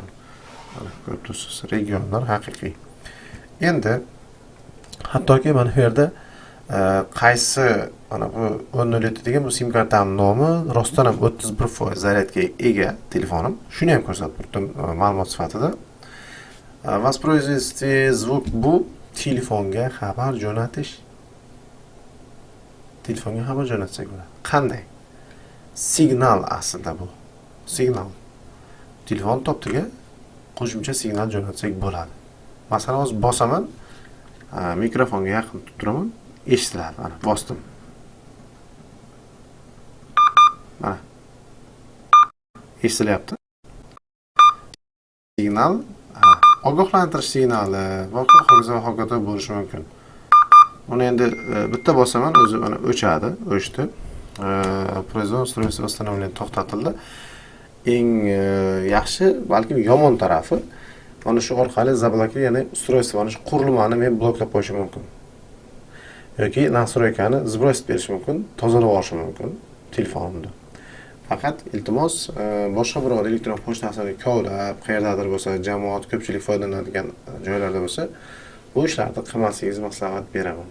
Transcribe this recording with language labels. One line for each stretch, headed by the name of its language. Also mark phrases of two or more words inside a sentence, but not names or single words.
Uzbek: Mana ko'rib turibsiz, regionlar haqiqiy. Endi hattoki mana bu yerda qaysi mana bu 1007 degan bu sim kartamning nomi rostdan ham 31% zaryadga ega telefonim. Shuni ham ko'rsatib turdim ma'lumot sifatida.
Russian: Воспроизвести звук
Uzbek: bu telefonga xabar jo'natish. Telefonga xabar jo'natsak bo'ladi. Qanday? Signal aslida bu. Signal. Telefon topdiga qo'shimcha signal jo'natsak bo'ladi. Masalan, hozir bosaman, mikrofonga yaqin tutib turaman, eshitiladi. Mana bosdim. Mana. Eshitilyapti. Signal, ogohlantirish signali, hokazo bo'lishi mumkin. Uni endi bitta bosaman, o'zi mana o'chadi, o'chdi.
Russian: Производство устройства восстановления to'xtatildi.
Uzbek: Eng yaxshi, balkim yomon tarafi mana shu orqali zablokir, ya'ni устройство, mana shu qurilmani men bloklab qo'yishim mumkin. Yoki nastroykani sbrosib berish mumkin, tozalab olish mumkin telefonimda. Faqat iltimos boshqa biror elektron pochtasini kovlab, qayerdadir bo'lsa, jamoat ko'pchilik foydalanadigan joylarda bo'lsa, bu ishlarni qilmasligingizni maslahat beraman.